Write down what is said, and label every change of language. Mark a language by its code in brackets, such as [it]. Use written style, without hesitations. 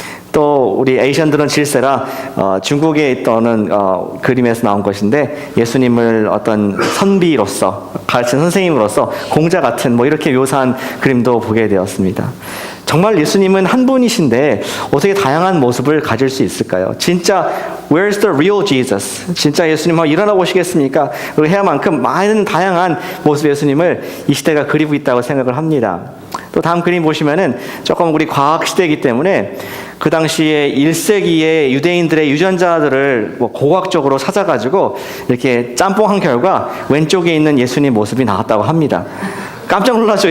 [ko] 또 우리 에이션들은 질세라 중국에 있던 그림에서 나온 것인데 예수님을 어떤 선비로서 가르치는 선생님으로서 공자 같은 뭐 이렇게 묘사한 그림도 보게 되었습니다. 정말 예수님은 한 분이신데 어떻게 다양한 모습을 가질 수 있을까요? 진짜 [en] Where's the real Jesus? [ko] 진짜 예수님 일어나 보시겠습니까? 그리고 해야만큼 많은 다양한 모습의 예수님을 이 시대가 그리고 있다고 생각을 합니다. 또 다음 그림 보시면은 조금 우리 과학 시대이기 때문에 그 당시에 1세기에 유대인들의 유전자들을 고고학적으로 찾아가지고 이렇게 짬뽕한 결과 왼쪽에 있는 예수님 모습이 나왔다고 합니다. 깜짝 놀랐죠.